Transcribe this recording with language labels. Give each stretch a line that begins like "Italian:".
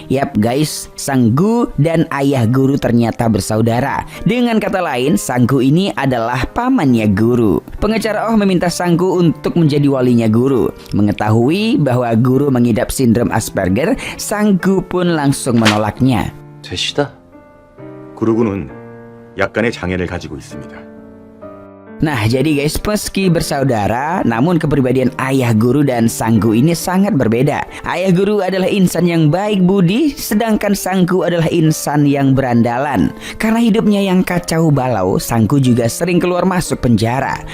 Indonesian: Yap guys, Sanggu dan ayah guru ternyata bersaudara. Dengan kata lain, Sanggu ini adalah pamannya guru. Pengacara meminta Sanggu untuk menjadi walinya guru. Mengetahui bahwa guru mengidap sindrom Asperger, Sanggu pun langsung menolaknya.
Korean: 되시다. 구루군은 약간의 장애를 가지고 있습니다.
Indonesian: Nah, jadi guys, meski bersaudara, namun kepribadian ayah guru dan Sanggu ini sangat berbeda. Ayah guru adalah insan yang baik budi, sedangkan Sanggu adalah insan yang berandalan. Karena hidupnya yang kacau balau, Sanggu juga sering keluar masuk penjara.